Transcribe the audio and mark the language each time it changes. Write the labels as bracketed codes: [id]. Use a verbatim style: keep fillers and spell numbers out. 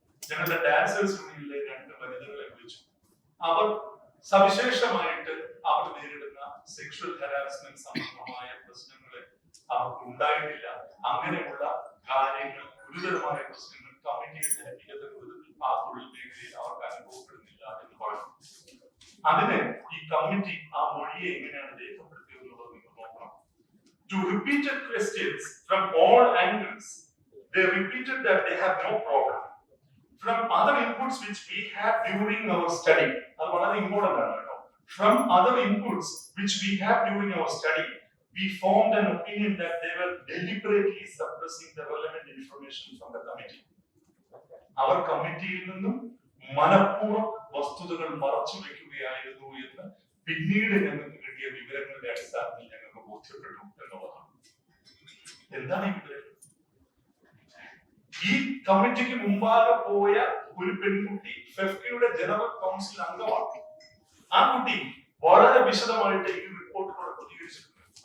[ml] ഞങ്ങളുടെ ഡാൻസേഴ്സ് യൂണിയനിലെ രണ്ട് വനിതകളെ വിളിച്ചു. അവർ സവിശേഷമായിട്ട് അവർ നേരിടുന്ന സെക്ഷൽ ഹരാസ്മെന്റ് സംബന്ധമായ പ്രശ്നങ്ങളെ അവർക്ക് ഉണ്ടായിട്ടില്ല, അങ്ങനെയുള്ള കാര്യങ്ങൾ, ഗുരുതരമായ പ്രശ്നങ്ങൾ കമ്മിറ്റിയുടെ വ്യക്തിഗത വിധത്തിൽ ആ തൊഴിൽ മേഖലയിൽ അവർക്ക് അനുഭവപ്പെടുന്നില്ല എന്ന് പറഞ്ഞു. അതിന് ഈ കമ്മിറ്റി ആ മൊഴിയെ എങ്ങനെയാണ് രേഖപ്പെടുത്തിയെന്നുള്ളത് നിങ്ങൾ നോക്കണം. [en] To repeated questions from all angles, they repeated that they have no problem. From other inputs which we had during our study, that's one of the important things. From other inputs which we had during our study, we formed an opinion that they were deliberately suppressing the relevant information from the committee. Our committee [ml] il ninnum manappuram vasthudakal marachu vekkukayirunnu ennu പിന്നീട് ഞങ്ങൾക്ക് കിട്ടിയ വിവരങ്ങളുടെ അടിസ്ഥാനത്തിൽ ഞങ്ങൾക്ക് ബോധ്യപ്പെട്ടു എന്നുള്ളതാണ്. എന്താണ് ഈ വിവരം? ഈ കമ്മിറ്റിക്ക് മുമ്പാകെ പോയ ഒരു പെൺകുട്ടി ഫെഫ്കയുടെ ജനറൽ കൗൺസിൽ അംഗമാണ്. ആ കുട്ടി വളരെ വിശദമായിട്ട് ഈ റിപ്പോർട്ടിനോട് പ്രതികരിച്ചിട്ടുണ്ട്.